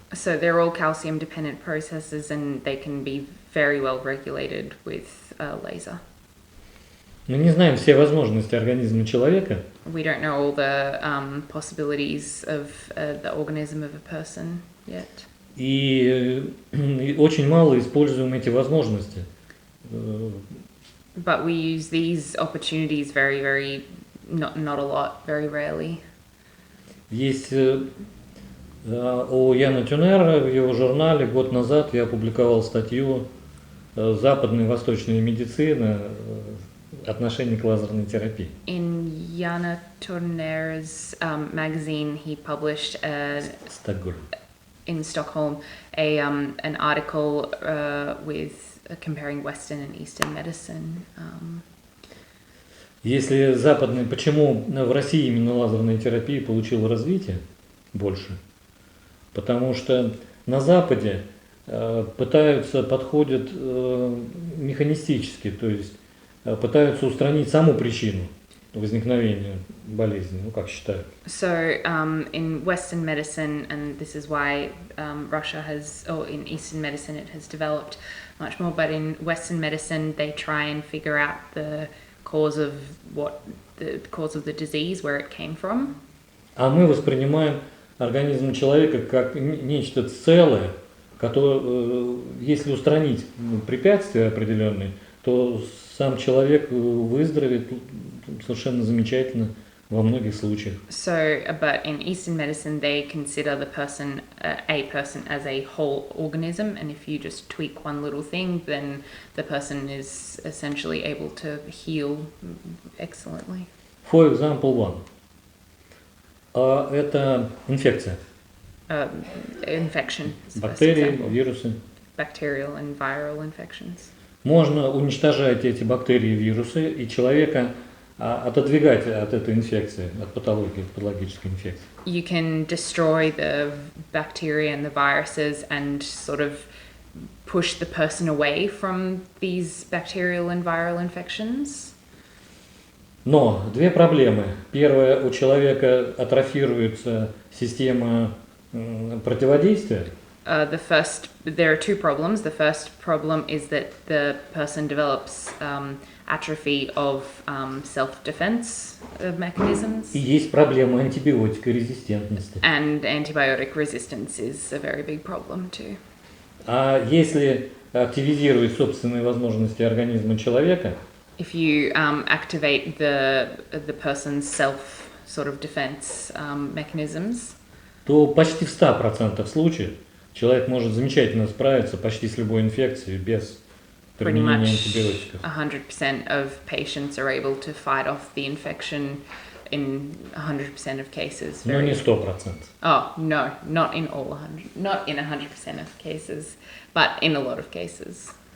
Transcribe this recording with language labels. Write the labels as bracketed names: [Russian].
[English] So they're all calcium-dependent processes, and they can be very well regulated with laser. [Russian] Мы не знаем все возможности организма человека. [English] We don't know all the possibilities of the organism of a person yet. [Russian] И очень мало используем эти возможности. [English] But we use these opportunities not a lot, very rarely. [Russian] Есть у Яна Тюнера в его журнале год назад я опубликовал статью «Западная и восточная медицина. Отношение к лазерной терапии». [English] In Jana Turner's magazine, he published [Russian] Стокгольм. [English] in Stockholm an article with comparing Western and Eastern medicine. [Russian] Если западный, почему в России именно лазерная терапия получила развитие больше? Потому что на Западе подходят механистически, то есть пытаются устранить саму причину возникновения болезни, ну как считают. [English] So in Western medicine, and this is why Russia has, or in Eastern medicine it has developed much more, but in Western medicine they try and figure out the cause of the disease, where it came from. [Russian] А мы воспринимаем организм человека как нечто целое, которое, если устранить препятствия определенные, то сам человек выздоровеет совершенно замечательно во многих случаях. [English] So, but in Eastern medicine, they consider the person, a person as a whole organism, and if you just tweak one little thing, then the person is essentially able to heal excellently. For example, one. [Russian] Это инфекция. [English] Infection. [Russian] Бактерии, вирусы. [English] Bacterial and viral infections. [Russian] Можно уничтожать эти бактерии и вирусы и человека отодвигать от этой инфекции, от патологии, патологической инфекции. [English] You can destroy the bacteria and the viruses and sort of push the person away from these bacterial and viral infections. [Russian] Но две проблемы. Первая, у человека атрофируется система противодействия. [English] There are two problems. The first problem is that the person develops atrophy of self-defense mechanisms. [Russian] И есть проблема антибиотикорезистентности. [English] And antibiotic resistance is a very big problem too. [Russian] А если активизировать собственные возможности организма человека, [English] if you activate the person's self sort of defense mechanisms, [Russian] то почти в 100% случаев человек может замечательно справиться почти с любой инфекцией без применения антибиотиков. [English] 100% of patients are able to fight off the infection in 100% of cases. [Russian] Но не 100%. [English] Oh, no, not in 100% of cases, but in a lot of cases.